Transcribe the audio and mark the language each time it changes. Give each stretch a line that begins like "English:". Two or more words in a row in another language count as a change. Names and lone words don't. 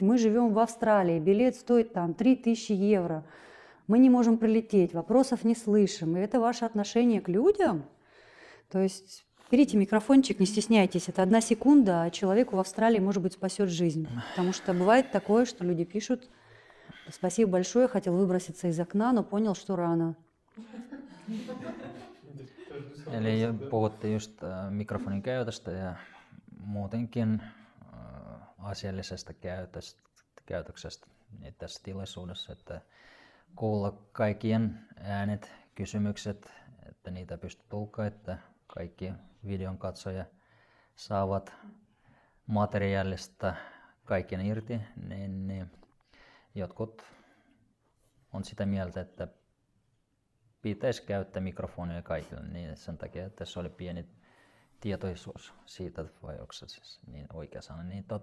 Russian: Мы живем в Австралии, билет стоит там 3000 евро, мы не можем прилететь, вопросов не слышим. И это ваше отношение к людям. То есть берите микрофончик, не стесняйтесь, это 1 секунда, а человеку в Австралии, может быть, спасет жизнь. Потому что бывает такое, что люди пишут, спасибо большое, хотел выброситься из окна, но понял, что рано.
Finnish: Eli puhuttiin just mikrofonin käytöstä ja muutenkin asiallisesta käytöksestä tässä tilaisuudessa, että kuulla kaikkien äänet, kysymykset, että niitä pystyy tulkkaa, että kaikki videon katsoja saavat materiaalista kaiken irti, niin jotkut on sitä mieltä, että pitäisi käyttää mikrofonia kaikille, niin sen takia, että se oli pieni tietoisuus siitä, vai onko se siis niin oikea sana, niin